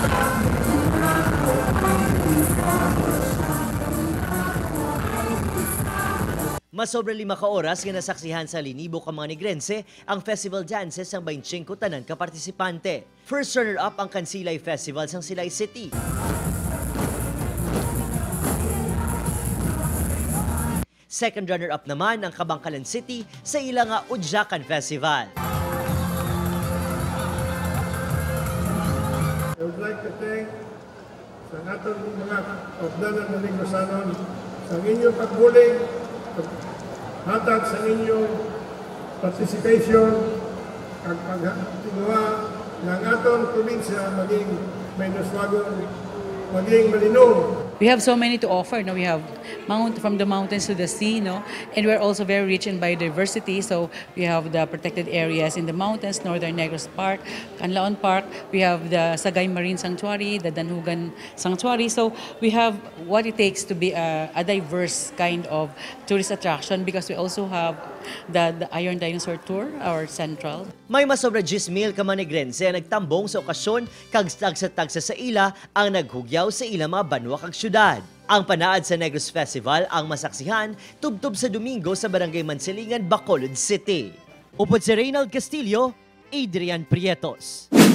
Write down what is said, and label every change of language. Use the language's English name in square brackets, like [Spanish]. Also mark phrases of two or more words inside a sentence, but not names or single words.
[Hiligaynon] Mas sobre 5 ka oras nga nasaksihan sa linibo ka mga Negrense ang [English] festival dances [Hiligaynon] sang 25 tanan ka partisipante. [English] First runner-up [Hiligaynon] ang Kansilay Festival sang Silay City. [English] Second runner-up [Hiligaynon] naman ang Kabangkalan City sa ilang Udjakan Festival. [English] I would like to thank [Hiligaynon] sa natong mga kaupdanan ng Negros sa inyong pagbuling, hatag sa inyong participation at pagtigawa ng atong probinsya maging may nuswagong, maging malinaw. [English] We have so many to offer. No? We have from the mountains to the sea, no? And we're also very rich in biodiversity. So we have the protected areas in the mountains, Northern Negros Park, Canlaon Park. We have the Sagay Marine Sanctuary, the Danhugan Sanctuary. So we have what it takes to be a diverse kind of tourist attraction because we also have the Iron Dinosaur Tour, our central. [Hiligaynon] May masobra 10,000 ka mga Negrense ang nagtambong sa okasyon kag tagsa-tagsa sa ila ang naghugyaw sa ila mga banwa kag syudad. Ang Panaad sa Negros Festival ang masaksihan tubtob sa Domingo sa Barangay Mansilingan, Bacolod City. Upod si Reynald Castillo, Adrian Prietos.